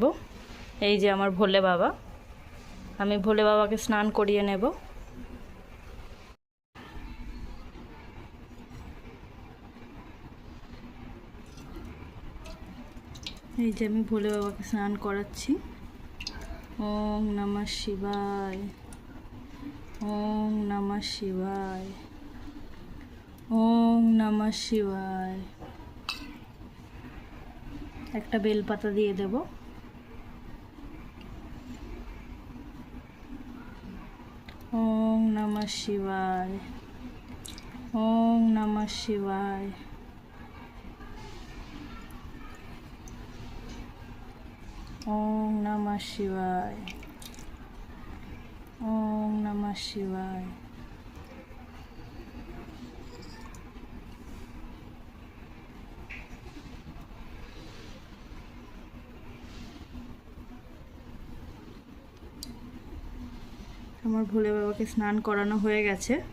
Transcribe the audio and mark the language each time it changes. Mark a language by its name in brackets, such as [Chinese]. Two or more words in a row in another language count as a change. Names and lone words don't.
[Bangla] এই যে আমার ভোলে বাবা, আমি ভোলে বাবাকে স্নান করিয়ে নেব। এই যে আমি ভোলে বাবাকে স্নান করাচ্ছি। [Sanskrit] ওম নমঃ শিবায়, ওম নমঃ শিবায়, ওম নমঃ শিবায়। [Bangla] একটা বেলপাতা দিয়ে দেব। [Sanskrit] ওম নমঃ শিবায়, ওম নমঃ শিবায়, ওম নমঃ শিবায়, ওম নমঃ শিবায়। [Bangla] আমার ভোলে বাবাকে স্নান করানো হয়ে গেছে।